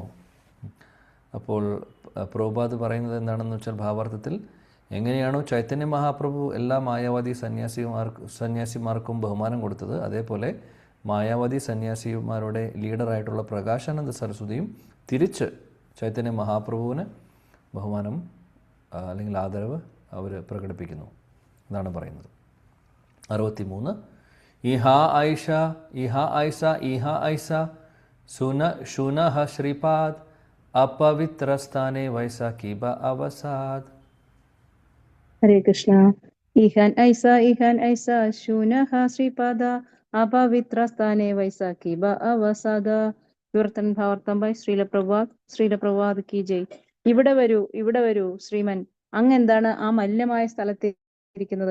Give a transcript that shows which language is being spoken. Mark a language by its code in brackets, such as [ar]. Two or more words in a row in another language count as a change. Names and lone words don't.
[ml] അപ്പോൾ പ്രഭുപാദ് പറയുന്നത് എന്താണെന്ന് വെച്ചാൽ, ഭാവാർത്ഥത്തിൽ എങ്ങനെയാണോ ചൈതന്യ മഹാപ്രഭു എല്ലാ മായാവാദി സന്യാസിമാർക്കും ബഹുമാനം കൊടുത്തത്, അതേപോലെ മായാവാദി സന്യാസിമാരുടെ ലീഡറായിട്ടുള്ള പ്രകാശാനന്ദ സരസ്വതിയും തിരിച്ച് ചൈതന്യ മഹാപ്രഭുവിന് ബഹുമാനം അല്ലെങ്കിൽ ആദരവ് അവർ പ്രകടിപ്പിക്കുന്നു എന്നാണ് പറയുന്നത്. 63. [bn] ইহাঁ আইস শুন শ্রীপাদ অপবিত্রস্থানে বৈস কিবা অবসাদ. [ml] ഹരേ കൃഷ്ണ. [bn] ইহাঁ আইস শুন শ্রীপাদ অপবিত্র স্থানে বৈসাখি বা অবসাদ. [ml] വിവർത്തൻ ഭാവാർത്ഥം ബൈ ശ്രീല പ്രഭാത് [hi] की जय. [ml] ഇവിടെ വരൂ ശ്രീമൻ, അങ്ങ് എന്താണ് ആ മലിനമായ സ്ഥലത്ത് ഇരിക്കുന്നത്?